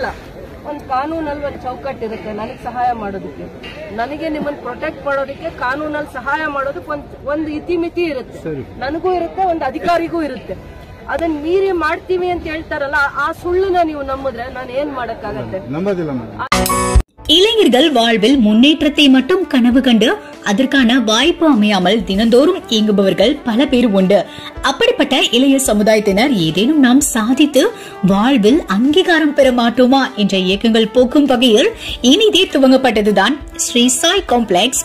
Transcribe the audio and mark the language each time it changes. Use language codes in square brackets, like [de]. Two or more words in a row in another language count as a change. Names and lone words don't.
[kn] ಒಂದ್ ಕಾನೂನಲ್ಲಿ ಒಂದ್ ಚೌಕಟ್ಟು ಇರುತ್ತೆ ನನಗೆ ಸಹಾಯ ಮಾಡೋದಕ್ಕೆ, ನನಗೆ ನಿಮ್ಮನ್ನ ಪ್ರೊಟೆಕ್ಟ್ ಮಾಡೋದಕ್ಕೆ. ಕಾನೂನಲ್ಲಿ ಸಹಾಯ ಮಾಡೋದಕ್ಕೆ ಒಂದು ಇತಿಮಿತಿ ಇರುತ್ತೆ, ನನಗೂ ಇರುತ್ತೆ, ಒಂದು ಅಧಿಕಾರಿಗೂ ಇರುತ್ತೆ. ಅದನ್ನ ಮೀರಿ ಮಾಡ್ತೀವಿ ಅಂತ ಹೇಳ್ತಾರಲ್ಲ, ಆ ಸುಳ್ಳನ್ನ ನೀವು ನಂಬಿದ್ರೆ ನಾನು ಏನ್ ಮಾಡಕ್ಕಾಗತ್ತೆ? [ta] இளைஞர்கள் வாழ்வில் முன்னேற்றத்தை மட்டும் கனவு கண்டு அதற்கான வாய்ப்பு அமையாமல் தினந்தோறும் இயங்குபவர்கள் பல பேர் உண்டு. அப்படிப்பட்ட இளைய சமுதாயத்தினர் ஏதேனும் நாம் சாதித்து வாழ்வில் அங்கீகாரம் பெற மாட்டோமா என்ற இயக்கங்கள் போக்கும் வகையில் இனிதே துவங்கப்பட்டதுதான் ஸ்ரீ சாய் காம்ப்ளெக்ஸ்.